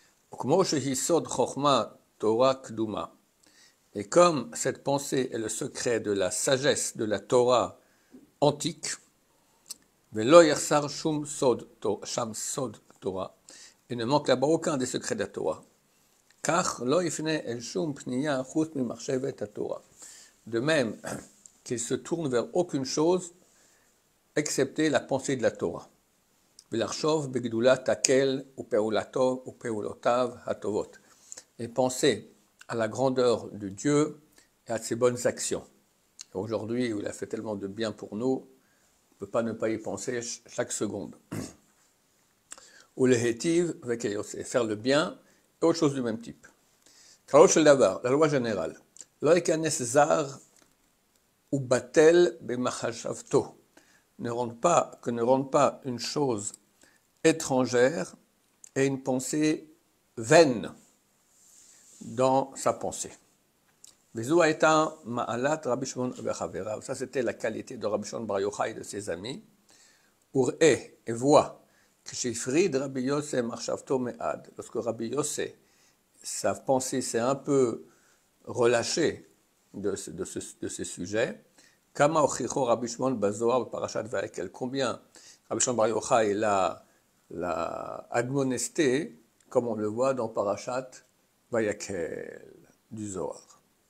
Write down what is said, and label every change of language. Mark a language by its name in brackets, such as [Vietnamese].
[Hebrew] כמו שהיא סוד חוכמה תורה קדומה, [French] et comme cette pensée est le secret de la sagesse de la Torah antique, [Hebrew] ולא יחסר שום סוד, שם סוד תורה, [French] et ne manque là-bas aucun des secrets de la Torah. [Hebrew] כך לא יפנה אל שום פנייה חוץ ממחשבת התורה. [French] De même qu'il se tourne vers aucune chose excepté la pensée de la Torah. [Hebrew] ולחשוב בגדולת הקל ופעולותיו הטובות. [French] Et penser à la grandeur de Dieu et à ses bonnes actions. Et aujourd'hui, où il a fait tellement de bien pour nous, on ne peut pas ne pas y penser chaque seconde. Ou le hétiv, faire le bien, et autre chose du même type. La loi générale. [Hebrew] לא ייכנס זר ובטל במחשבתו. [French] Ne rende pas une chose étrangère et une pensée vaine dans sa pensée. [Hebrew] וזו הייתה מעלת רבי שמעון וחבריו. [French] Ça c'était la qualité de Rabbi Shimon Bar Yochai et de ses amis. [Hebrew] וראה [French] et voit [Hebrew] כשהפריד רבי יוסי מחשבתו מעד. [French] Lorsque Rabbi Yossi, sa pensée s'est un peu relâchée de ces sujets, [Hebrew] כמה הוכיחו רבי שמעון בזוהר בפרשת ויקל. [French] Combien Rabbi Shimon Bar Yochai l'a admonesté, comme on le voit dans Parashat Vayakel du Zohar.